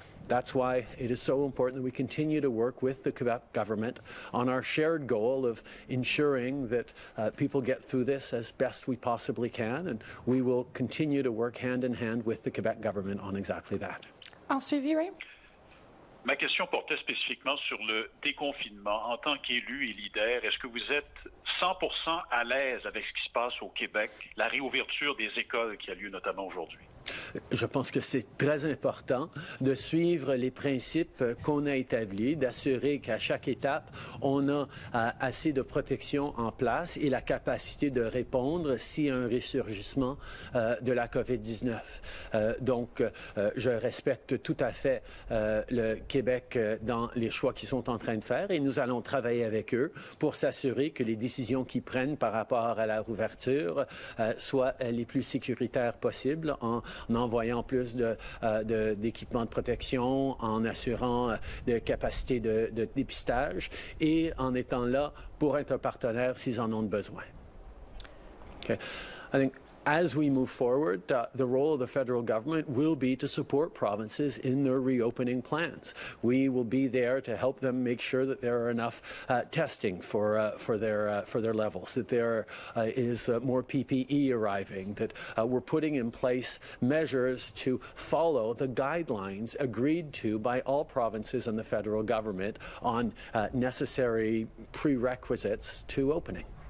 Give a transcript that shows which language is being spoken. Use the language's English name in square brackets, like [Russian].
[English] That's why it is so important that we continue to work with the Quebec government on our shared goal of ensuring that people get through this as best we possibly can, and we will continue to work hand in hand with the Quebec government on exactly that. [French] En suivi, Ray? Ma question portait spécifiquement sur le déconfinement. En tant qu'élu et leader, est-ce que vous êtes 100% à l'aise avec ce qui se passe au Québec, la réouverture des écoles qui a lieu notamment aujourd'hui? Je pense que c'est très important de suivre les principes qu'on a établis, d'assurer qu'à chaque étape, on a assez de protection en place et la capacité de répondre s'il y a un ressurgissement de la COVID-19. Donc, je respecte tout à fait le Québec dans les choix qu'ils sont en train de faire et nous allons travailler avec eux pour s'assurer que les décisions qu'ils prennent par rapport à la rouverture soient les plus sécuritaires possibles en envoyant plus d'équipements de protection, en assurant de capacités de dépistage et en étant là pour être un partenaire s'ils en ont besoin. [English] Okay. I think as we move forward, the role of the federal government will be to support provinces in their reopening plans. We will be there to help them make sure that there are enough testing for their levels, that there is more PPE arriving, that we're putting in place measures to follow the guidelines agreed to by all provinces and the federal government on necessary prerequisites to opening.